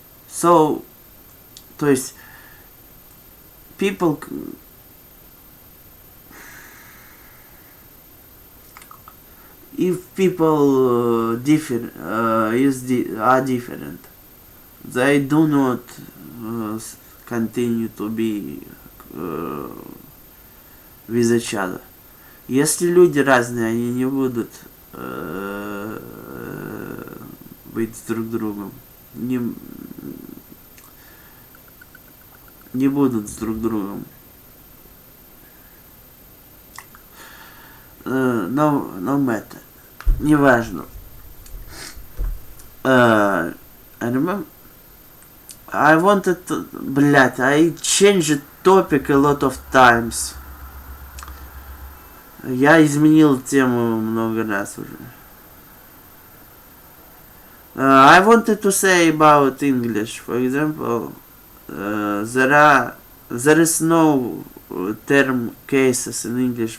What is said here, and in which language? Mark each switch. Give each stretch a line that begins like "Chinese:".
English: So,
Russian: то есть
English: people if people are different, they do not continue to be with each other.
Russian: Если люди разные, они не будут быть с друг другом. Не будут с друг другом.
English: No matter.
Russian: Неважно.
English: I remember I wanted to... Блять, I changed the topic a lot of times.
Russian: Я изменил тему много раз уже.
English: I wanted to say about English. For example, there is no term cases in English.